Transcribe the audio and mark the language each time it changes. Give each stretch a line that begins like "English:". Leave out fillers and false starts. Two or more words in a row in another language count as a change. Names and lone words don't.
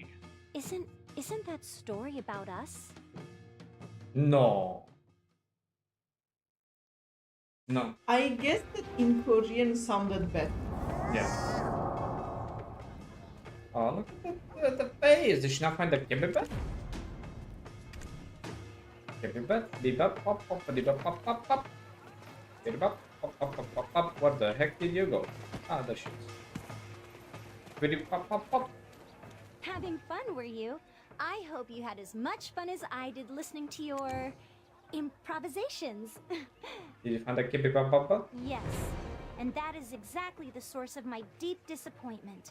English: Isn't that story about us? No. No. I guess that in Korean sounded better. Yeah. Oh, look at the face. Did she not find the Kebby bat? Kebby bat? Bebop, pop, pop, bebop, pop, pop, pop. Bebop, pop, pop, pop, pop, pop. Where the heck did you go? Ah, there she is. Bebop, pop, pop, pop. Having fun, were you? I hope you had as much fun as I did listening to your improvisations. Did you find the Kebby pop, pop, pop? Yes. And that is exactly the source of my deep disappointment.